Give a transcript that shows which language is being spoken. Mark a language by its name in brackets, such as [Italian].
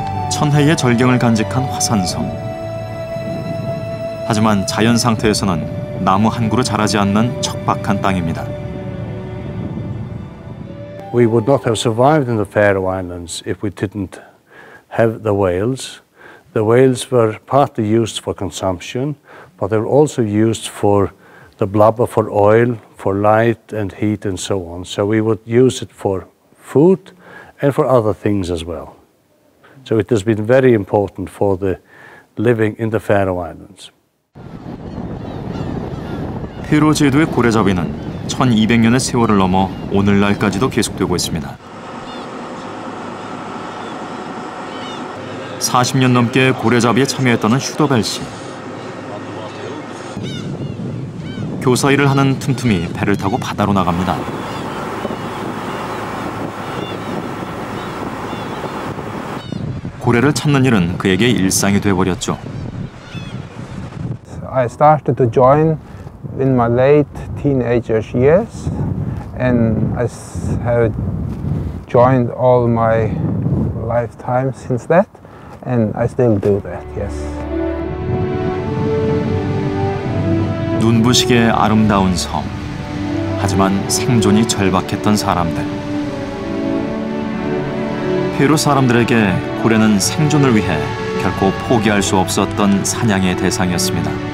[Korean] 천혜의 절경을 간직한 화산섬. 하지만 자연 상태에서는 나무 한 그루 자라지 않는 척박한 땅입니다. [English] We would not have survived in the Faroe Islands if we didn't have the whales. The whales were partly used for consumption, but they were also used for the blubber for oil, for light and heat and so on. So we would use it for food and for other things as well. So it has been very important for the living in the Faroe Islands. [Korean] 페루 제도의 고래잡이는 1200년의 세월을 넘어 오늘날까지도 계속되고 있습니다. 40년 넘게 고래잡이에 참여했다는 슈더벨 씨. 교사 일을 하는 틈틈이 배를 타고 바다로 나갑니다. 고래를 찾는 일은 그에게 일상이 돼버렸죠. [English] I started to join in my late teenagers years, and I have joined all my lifetime since that, and I still do that, yes. [Korean] 눈부시게 아름다운 섬. 하지만 생존이 절박했던 사람들. 페루 사람들에게 고래는 생존을 위해 결코 포기할 수 없었던 사냥의 대상이었습니다.